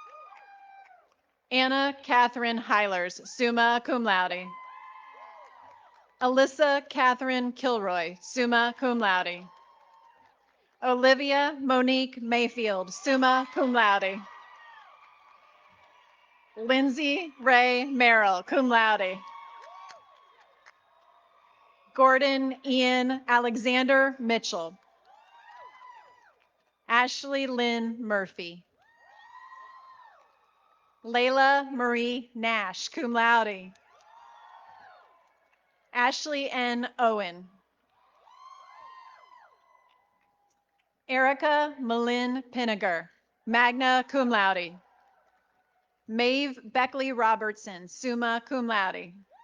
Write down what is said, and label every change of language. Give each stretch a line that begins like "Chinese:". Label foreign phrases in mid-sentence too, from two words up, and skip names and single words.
English: Anna Catherine Heilers,
Latin: summa cum laude.
English: Alyssa Catherine Kilroy,
Latin: summa cum laude.
English: Olivia Monique Mayfield,
Latin: summa cum laude.
English: Lindsay Ray Merrill,
Latin: cum laude.
English: Gordon Ian Alexander Mitchell. Ashley Lynn Murphy. Layla Marie Nash,
Latin: cum laude.
English: Ashley N. Owen. Erica Malin Pinniger,
Latin: magna cum laude.
English: Maeve Beckley Robertson,
Latin: summa cum laude.